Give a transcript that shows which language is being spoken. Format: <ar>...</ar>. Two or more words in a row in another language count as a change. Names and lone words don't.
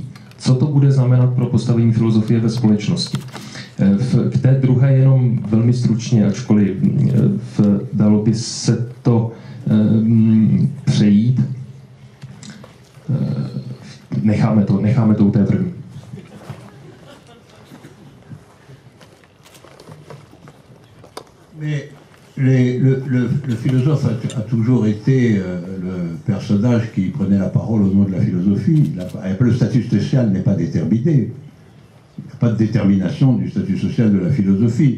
<cs>Co to bude znamenat pro postavení filozofie ve společnosti? K té druhé jenom velmi stručně, ačkoliv dalo by se to přejít. Necháme to u té první.</cs> <fr>Le philosophe a toujours été le personnage qui prenait la parole au nom de la philosophie. Le statut social n'est pas déterminé. Il n'y a pas de détermination du statut social de la philosophie.</fr>